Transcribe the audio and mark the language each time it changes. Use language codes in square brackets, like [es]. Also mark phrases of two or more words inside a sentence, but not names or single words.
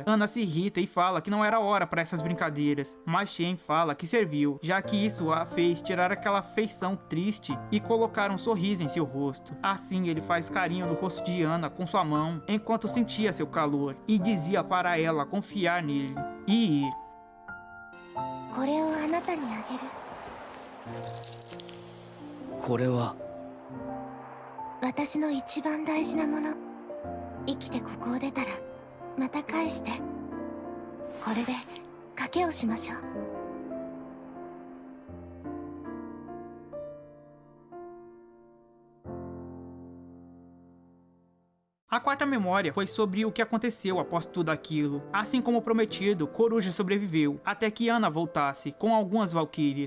[pt] Ana se irrita e fala que não era hora para essas brincadeiras, mas Shen fala que serviu, já que isso a fez tirar aquela feição triste e colocar um sorriso em seu rosto. Assim ele faz carinho no rosto de Ana com sua mão, enquanto sentia seu calor, e dizia para ela confiar nele e ir. [ja] これをあなたにあげる。これは私の一番大事なもの。生きてここを出たらまた返して。これで賭けをしましょう。 [pt] A quarta memória foi sobre o que aconteceu após tudo aquilo. Assim como prometido, Coruja sobreviveu, até que Ana voltasse, com algumas valquírias.